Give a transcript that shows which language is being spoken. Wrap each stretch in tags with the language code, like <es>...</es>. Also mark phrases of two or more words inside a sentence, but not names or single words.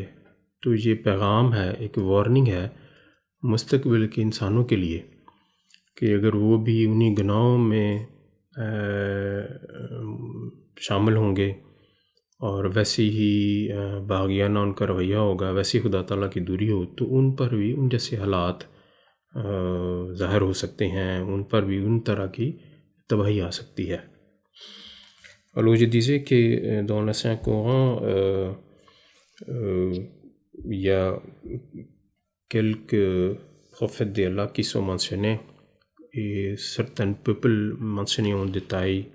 <ur>تو یہ پیغام ہے، ایک وارننگ ہے مستقبل کے انسانوں کے لیے کہ اگر وہ بھی انہی گناہوں میں شامل ہوں گے اور ویسی ہی باغیانہ ان کا رویہ ہوگا، ویسی خدا تعالیٰ کی دوری ہو، تو ان پر بھی ان جیسے حالات ظاہر ہو سکتے ہیں، ان پر بھی ان طرح کی تباہی آ سکتی ہے۔</ur> <fr>Alors je disais que dans l'Ancien Coran, il y a quelques prophètes d'Allah qui sont mentionnés et certains peuples mentionnés en détail,</fr>